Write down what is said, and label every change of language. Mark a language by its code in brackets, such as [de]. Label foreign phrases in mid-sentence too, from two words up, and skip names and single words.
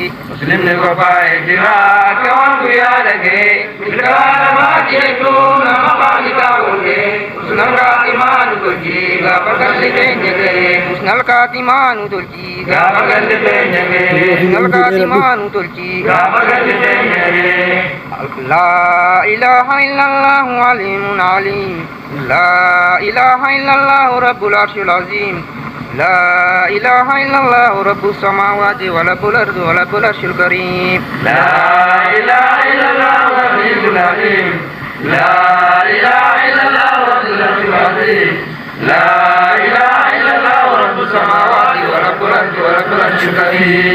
[om] Muslimni qophaa'ee jira akka waan guyyaa dhagahee milkaa'aa namaati jechuun nama Khaliqaa wal gahee [ar] حسن الخاتمة [om] nu tolchii gaafa galli keenya gahee [ar] حسن الخاتمة [om] nu tolchii gaafa galli keenya gahee [ar] حسن الخاتمة [om] nu tolchii gaafa galli keenya gahee. [ar] لا إله إلا الله عليم عليم لا إله إلا الله رب العرش العظيم لا إله إلا الله رب السماوات ورب الأرض ورب العرش الكريم لا إله إلا الله العلي العظيم لا إله إلا الله رب العرش العظيم لا إله إلا الله رب السماوات ورب الأرض ورب العرش الكريم